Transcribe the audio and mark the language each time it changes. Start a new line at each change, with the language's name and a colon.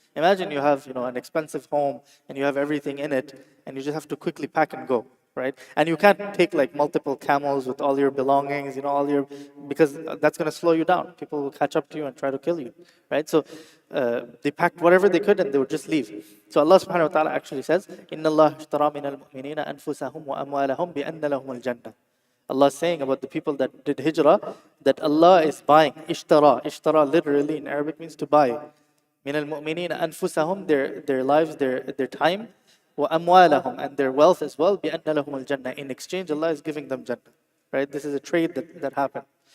English: Imagine you have an expensive home and you have everything in it and you just have to quickly pack and go, right? And you can't take like multiple camels with all your belongings, because that's going to slow you down. People will catch up to you and try to kill you, right? So they packed whatever they could and they would just leave. So Allah subhanahu wa ta'ala actually says,
Arabic: إِنَّ اللَّهَ اشْتَرَى مِنَ الْمُؤْمِنِينَ أَنفُسَهُمْ وَأَمْوَالَهُمْ بِأَنَّ لَهُمُ الْجَنَّةِ.
English: Allah is saying about the people that did hijrah, that Allah is buying. Ishtara. Ishtara literally in Arabic means to buy.
Arabic: مِنَ الْمُؤْمِنِينَ أَنفُسَهُمْ,
English: their lives, their time,
Arabic: وَأَمْوَالَهُم,
English: and their wealth as well,
Arabic: بِأَنَّ لَهُمُ الْجَنَّةِ.
English: In exchange, Allah is giving them Jannah. Right? This is a trade that happened.